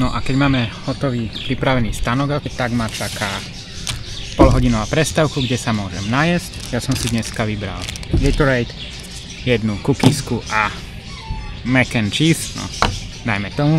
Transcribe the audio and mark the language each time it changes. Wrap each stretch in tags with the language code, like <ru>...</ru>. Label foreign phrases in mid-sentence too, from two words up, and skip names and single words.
<sk>keď máme hotový pripravený stanok, tak ma čaká polhodinová prestávku, kde sa môžem najesť. Ja som si dneska vybral Gatorade, jednu kukísku a</sk> <en>mac and cheese,</en> <sk>no dajme tomu.</sk>